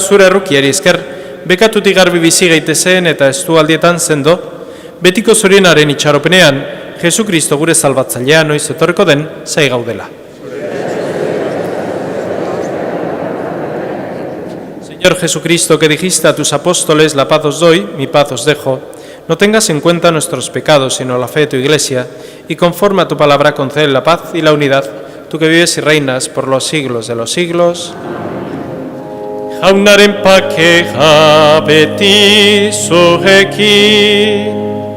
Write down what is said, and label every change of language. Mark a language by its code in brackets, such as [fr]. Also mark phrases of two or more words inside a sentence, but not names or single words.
[eu] zure errukiari esker, bekatutik garbi bizi gaitezen eta estualdietan zendo, betiko zorienaren itxaropenean, Jesu Kristo gure salbatzailea noiz etorreko den zai gaudela. [es] Señor Jesucristo, que dijiste a tus apóstoles, la paz os doy, mi paz os dejo, no tengas en cuenta nuestros pecados, sino la fe de tu Iglesia, y conforme a tu palabra concede la paz y la unidad. tú que vives y reinas por los siglos de los siglos. [eu] Jaunaren pakea beti zurekin.